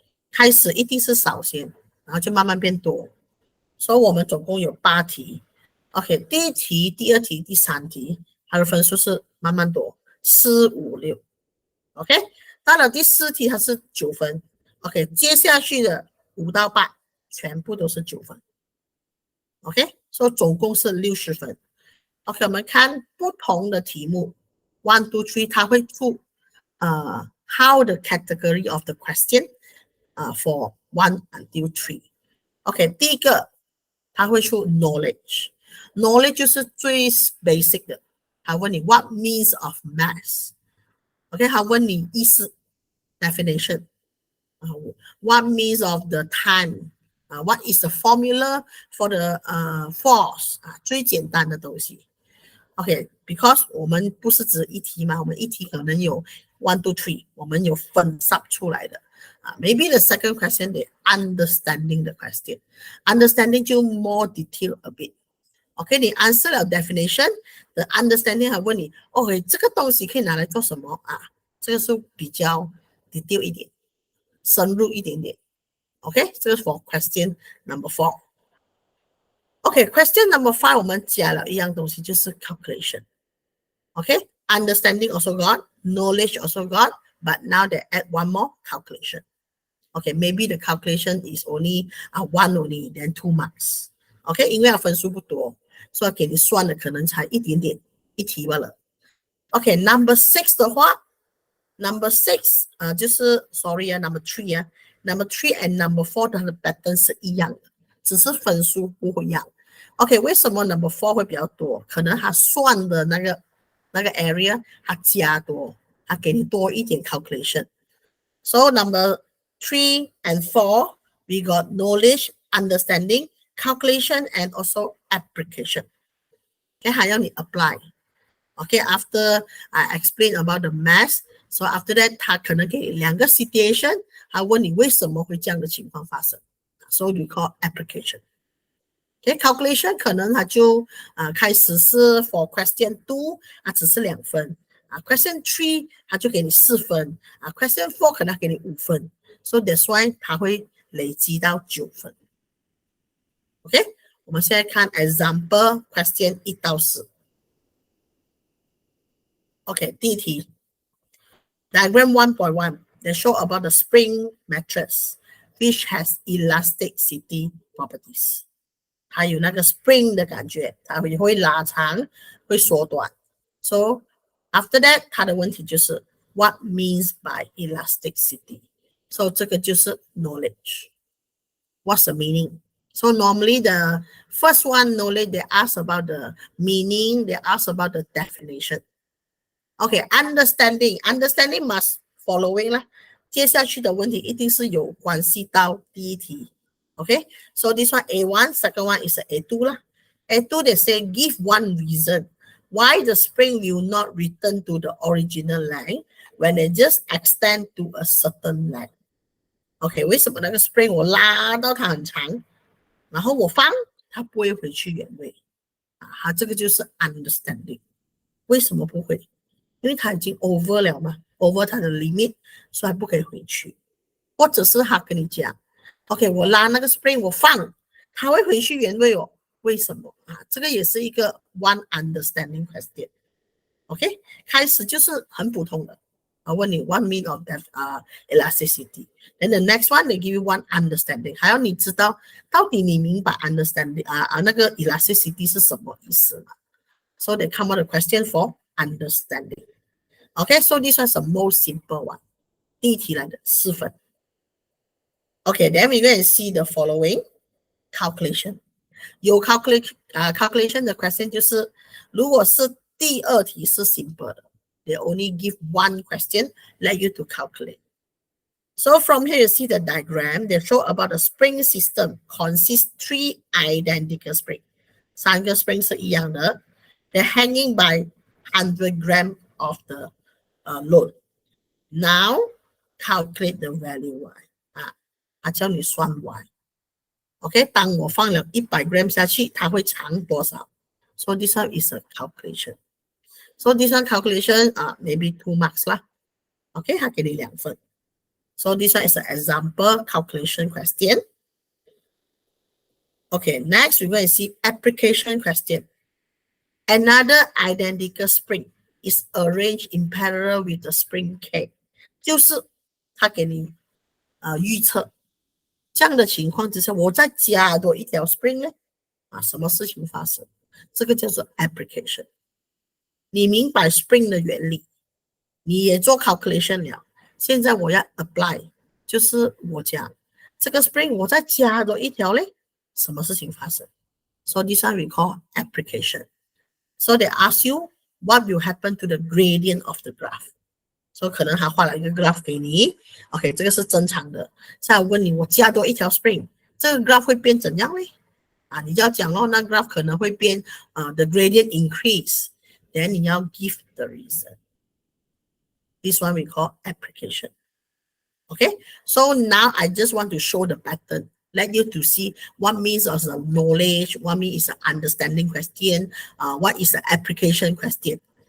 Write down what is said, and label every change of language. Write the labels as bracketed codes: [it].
[zh] 开始一定是少先，然后就慢慢变多。所以我们总共有8题。 Okay， 第1题、第2题、第3题，它的分数是慢慢多，4、5、6。 OK， 到了第4题它是9分。OK， 接下去的5到8全部都是9分。 OK， 所以总共是60分。 OK， 我们看不同的题目 ，1, 2, 3， 它会出 [en] how the category of the question for 1 until 3。 OK， [zh] 第一个它会出 [en] knowledge 就是最 basic 的，它问你 what means of mass。OK， [zh] 它问你意思 [en] definition。What means of the time？What is the formula for the force？ [zh] 最简单的东西。 OK， [en] because [zh] 我们不是只1题嘛，我们1题可能有1 to 3，我们有分 sub 出来的。 [en] Maybe the second question they understanding the question，understanding 就 more detail a bit。OK， 你 answer 了 definition，the understanding 还问你 ，OK， [zh] 这个东西可以拿来做什么啊？这个是比较 detail 一点，深入一点点。 [en] OK， 这个是 for question number 4。 OK，question number 5 [zh] 我们加了一样东西，就是 [en] calculation。OK，understanding also got，knowledge also got，but now they add one more calculation。OK，maybe the calculation is only 1 only， then 2 marks。 [zh] OK， 因为它分数不多，所以给你算的可能才一点点1题罢了。 [en] OK，number 6的话 ，number 6就是 sorry number 3number 3 and number 4它的 pattern 是一样的， [zh] 只是分数不一样。 OK， 为什么 number 4会比较多？可能它算的那个 [en] area 它加多， [zh] 它给你多一点 [en] calculation。 So number 3 and 4 we got knowledge, understanding, calculation and also application. [zh] OK， 还要你 apply。OK， [en] after I explain about the math, so after that [zh] 它可能给2个 situation， 它问你为什么会这样的情况发生。 [en] So we call application。OK，calculation 可能它就开始是 for question 2只是2分question 3 [zh] 它就给你4分 [en] question 4 [zh] 可能给你5分 [en] ，so that's why [zh] 它会累积到9分。 OK， 我们现在看 example question 1到4。 [en] OK， 第1题 diagram 1.1 they show about the spring mattress which has elasticity properties。 [zh] 还有那个 spring 的感觉，它会拉长，会缩短。 [en] So after that， 它的问题就是 what means by elasticity？ So 这个就是 knowledge。 What's the meaning? So normally the first one knowledge they ask about the meaning, they ask about the definition. Okay, understanding must following [zh] 啦。接下去的问题一定是有关系到第一题。 [en] Okay, so this one A1, second one is A2 lah. A2 they say give one reason why the spring will not return to the original length when they just extend to a certain length. [zh] OK， 为什么那个 spring 我拉到它很长，然后我放它不会回去原位啊？它这个就是 understanding。为什么不会？因为它已经 over 了嘛 ，over 它的 limit， 所以它不可以回去。或者是他跟你讲 ，OK， 我拉那个 spring 我放，它会回去原位哦。为什么啊？这个也是一个 one understanding question。OK， 开始就是很普通的。 [en] 问你 one mean of that elasticity. Then the next one they give you one understanding. [zh] 还要你知道到底你明白 understanding 那个 elasticity 是什么意思吗？ [en] So they come out a question for understanding. Okay, so this one's the most simple one. [zh] 第一题来的4分。 [en] Okay, then we go and see the following calculation. [zh] 有 calculation 的 question 就是如果是第二题是 simple 的。 [en] They only give one question, let you to calculate. So from here, you see the diagram. They show about the spring system consists 3 identical springs. [zh] 3个 spring 是一样的。 [en] They're hanging by 100 grams of the load. Now, calculate the value y. [zh] 它叫你算 [en] y. [zh] OK， 当我放了100 grams 下去，它会长多少？ [en] So this one is a calculation. So this one calculation maybe 2 marks lah. Okay, [zh] 它给你2分。 [en] So this one is an example calculation question. Okay, next we're going to see application question. Another identical spring is arranged in parallel with the spring K. [zh] 就是它给你预测这样的情况之下，我再加多一条 spring 呢什么事情发生？这个叫做 application。你明白 spring 的原理，你也做 calculation 了。现在我要 apply， 就是我讲这个 spring 我再加多一条嘞，什么事情发生 ？ [en] So this one we call application. So they ask you what will happen to the gradient of the graph. [zh] So 可能他画了一个 graph 给你 ，OK， 这个是正常的。现在问你，我加多一条 spring， 这个 graph 会变怎样嘞？你就要讲那 graph 可能会变the gradient increase。 [en] Then [zh] 你要 [en] give the reason. This one we call application. Okay, so now I just want to show the pattern. Let you to see what means as a knowledge, what means is an understanding question, what is the application question.